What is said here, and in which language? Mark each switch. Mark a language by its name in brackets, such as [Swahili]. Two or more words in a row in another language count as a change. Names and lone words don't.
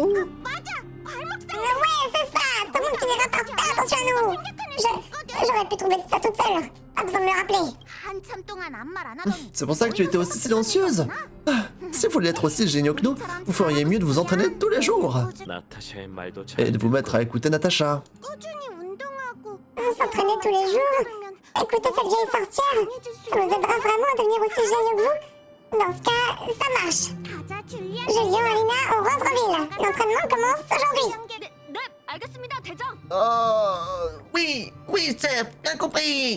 [French] Ouais, c'est ça. Tout le monde finira par faire attention à nous. J'aurais pu trouver ça toute seule. Pas besoin de me le rappeler. C'est pour ça que tu étais aussi silencieuse. Si vous voulez être aussi géniaux que nous, vous feriez mieux de vous entraîner tous les jours. [Korean] 나타샤의 말도 잘 [French] Et de vous mettre à écouter Natacha. S'entraîner tous les jours. Écoutez cette vieille sorcière. Ça nous aidera vraiment à devenir aussi géniaux que vous. Dans ce cas, ça marche. Julien, Alina, on rentre en ville. L'entraînement commence aujourd'hui. Oui, chef, bien compris.